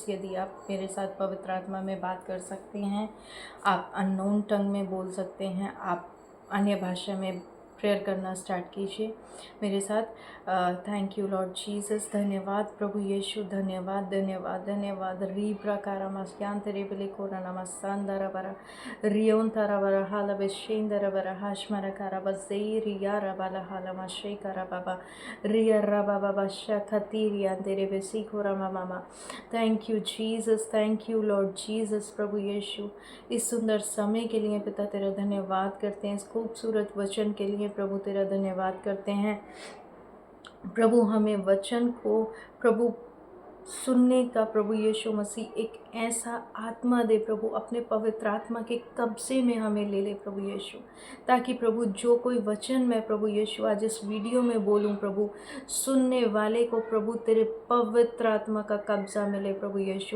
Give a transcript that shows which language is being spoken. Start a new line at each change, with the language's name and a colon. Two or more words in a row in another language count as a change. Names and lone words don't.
Hindi: यदि आप मेरे साथ पवित्र आत्मा में बात कर सकते हैं, आप
English: unknown tongue
Hindi: में बोल सकते हैं, आप अन्य भाषा में प्रेयर करना स्टार्ट कीजिए मेरे साथ।
English: thank you Lord Jesus.
Hindi: धन्यवाद प्रभु यीशु, धन्यवाद धन्यवाद धन्यवाद। री प्रकार मस्यान तेरे बिले कोरा नमस्तान दरा बरा रियोन तारा बरा हाला बेशेन दरा बरा हाशमरा कारा बजे रिया रबाला हाला मशे करा बाबा रिया रबा बाबा शखतीरिया तेरे बेसी कोरा मामा।
English: thank you Jesus, thank you Lord Jesus.
Hindi: प्रभु यीशु, इस सुंदर समय के लिए पिता तेरा धन्यवाद करते हैं, इस खूबसूरत वचन के लिए प्रभु तेरा धन्यवाद करते हैं। प्रभु हमें वचन को प्रभु सुनने का प्रभु यीशु मसीह एक ऐसा आत्मा दे प्रभु, अपने पवित्र आत्मा के कब्जे में हमें ले ले प्रभु यीशु, ताकि प्रभु जो कोई वचन मैं प्रभु यीशु आज इस वीडियो में बोलूं प्रभु, सुनने वाले को प्रभु तेरे पवित्र आत्मा का कब्जा मिले प्रभु यीशु।